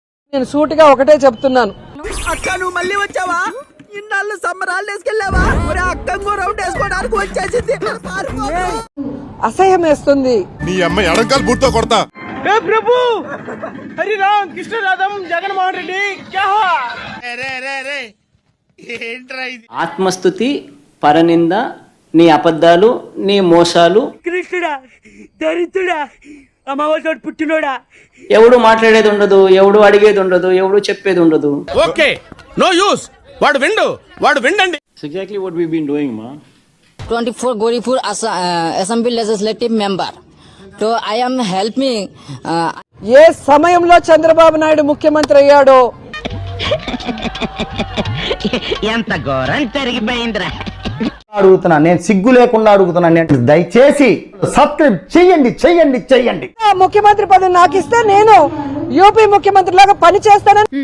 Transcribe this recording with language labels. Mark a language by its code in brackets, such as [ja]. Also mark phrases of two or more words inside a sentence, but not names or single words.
[te] నేను సూటిగా ఒకటే చెప్తున్నాను, అక్క నువ్వు మళ్ళీ వచ్చావా? ఇన్నాళ్ళు సమ్మరాలు వేసుకెళ్ళావా? మరి అక్క రౌండ్ వేసుకోవడానికి వచ్చేసింది. అసహ్యం వేస్తుంది. నీ అమ్మాయి ఎడంకాలు బూట్తో కొడతా. [hi] हे प्रभु हरि राम कृष्ण राधम जगन्मोहन रेड्डी क्या हुआ? [te] ఆత్మస్తుతి, పరనింద, నీ అబద్ధాలు, నీ మోసాలు. కృష్ణుడా, దరిద్రుడా, అమ్మవారి పుట్టినోడా. ఎవడు మాట్లాడేది ఉండదు, ఎవడు అడిగేది ఉండదు, ఎవడు చెప్పేది ఉండదు. [en] Okay, no use. [te] వాడు విండండి. [en] exactly what we been doing మా 24 Goripur Assembly Legislative Member. So I am helping. [te] ఏ సమయంలో చంద్రబాబు నాయుడు ముఖ్యమంత్రి అయ్యాడో ఎంత ఘోరం జరిగిపోయిందిరా. అడుగుతున్నా, నేను సిగ్గు లేకుండా అడుగుతున్నా, నేను దయచేసి సబ్స్క్రైబ్ చెయ్యండి. ముఖ్యమంత్రి పదవి నాకు ఇస్తే నేను యూపీ ముఖ్యమంత్రి లాగా పని చేస్తానని